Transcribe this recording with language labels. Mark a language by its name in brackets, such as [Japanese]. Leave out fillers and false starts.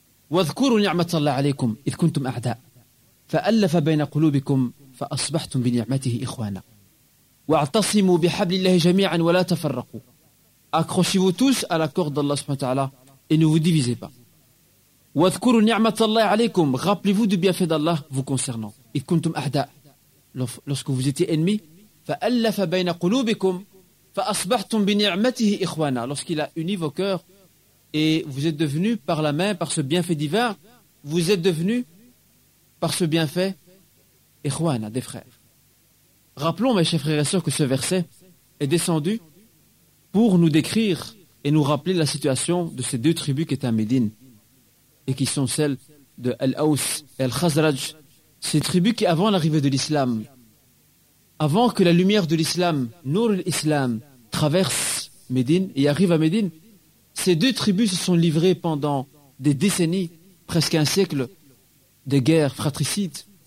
[Arabic] واذكروا نعمة الله عليكم إذ كنتم أعداء فألف بين قلوبكم فأصبحتم بنعمته إخوانا. واعتصموا بحبل الله جميعا ولا تفرقوا. [French] Accrochez-vous tous à la corde d'Allah subhanahu wa ta'ala et ne vous divisez pas. [Arabic] واذكروا نعمة الله عليكم. [French] Rappelez-vous du bienfait d'Allah vous concernant. [Arabic] إذ كنتم أعداء. [French] Lorsque vous étiez ennemis, [Arabic] فألف بين قلوبكم فأصبحتم بنعمته إخوانا. [French] Lorsqu'il a uni vos cœurs et vous êtes devenus par la main, par ce bienfait divin, vous êtes devenus par ce bienfait إخوانا, des frères. Rappelons, mes chers frères et sœurs, que ce verset est descendu pour nous décrire et nous rappeler la situation de ces deux tribus qui étaient à Médine et qui sont celles de Al-Aus et Al-Khazraj, ces tribus qui, avant l'arrivée de l'islam, avant que la lumière de l'islam, Nour al-Islam, traverse Médine et arrive à Médine, ces deux tribus se sont livrées pendant des décennies, presque un siècle, des guerres fratricides.